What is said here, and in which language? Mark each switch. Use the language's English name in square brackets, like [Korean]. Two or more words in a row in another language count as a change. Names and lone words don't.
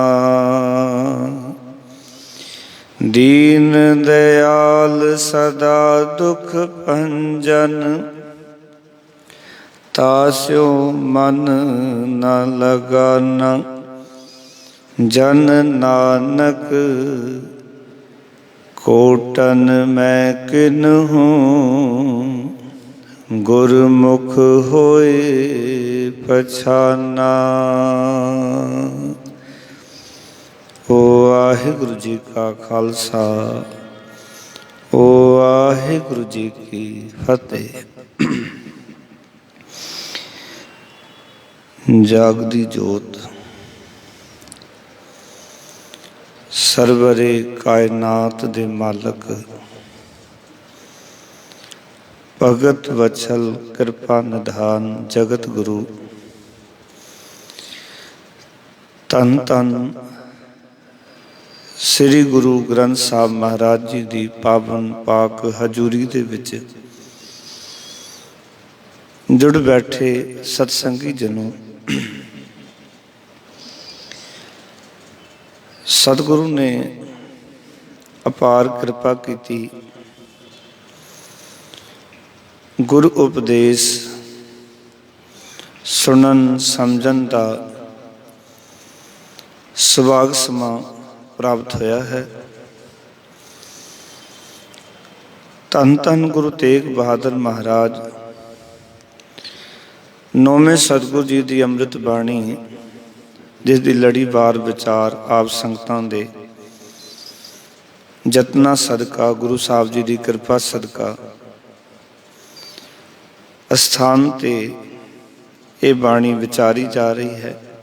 [Braj] दीन दयाल सदा दुख भंजन, तास्यो मन न लगाना। जन नानक कोटन मैं किन्हूँ, गुरमुख होए पछाना। [Punjabi] ਵਾਹਿਗੁਰੂ ਜੀ ਕਾ ਖ਼ਾਲਸਾ, ਵਾਹਿਗੁਰੂ ਜੀ ਕੀ ਫ਼ਤਿਹ। ਜਾਗਦੀ ਜੋਤ ਸਰਵਰੇ ਕਾਇਨਾਤ ਦੇ ਮਾਲਕ, ਭਗਤ ਵਤਸਲ ਕਿਰਪਾ ਨਿਧਾਨ ਜਗਤ ਗੁਰੂ। ਧੰਨ ਧੰਨ ਸ੍ਰੀ ਗੁਰੂ ਗ੍ਰੰਥ ਸਾਹਿਬ ਮਹਾਰਾਜ ਜੀ ਕੀ ਪਾਵਨ ਪਾਕ ਹਜ਼ੂਰੀ ਦੇ ਵਿਚ ਜੁੜ ਬੈਠੇ ਸਤਿਸੰਗੀ ਜਨੋਂ, ਸਤਿਗੁਰੂ ਨੇ ਅਪਾਰ ਕਿਰਪਾ ਕੀ। ਗੁਰੂ ਉਪਦੇਸ਼ ਸੁਣਨ ਸਮਝਣ ਕਾ ਸੁਭਾਗ ਸਮਾਂ ਪ੍ਰਾਪਤ ਹੋਇਆ ਹੈ। ਧੰਨ ਧੰਨ ਗੁਰੂ ਤੇਗ ਬਹਾਦਰ ਮਹਾਰਾਜ ਨੌਵੇਂ ਸਤਿਗੁਰੂ ਜੀ ਦੀ ਅੰਮ੍ਰਿਤ ਬਾਣੀ, ਜਿਸ ਦੀ ਲੜੀਵਾਰ ਵਿਚਾਰ ਆਪ ਸੰਗਤਾਂ ਦੇ ਯਤਨਾਂ ਸਦਕਾ, ਗੁਰੂ ਸਾਹਿਬ ਜੀ ਦੀ ਕਿਰਪਾ ਸਦਕਾ ਅਸਥਾਨ ਤੇ ਇਹ ਬਾਣੀ ਵਿਚਾਰੀ ਜਾ ਰਹੀ ਹੈ।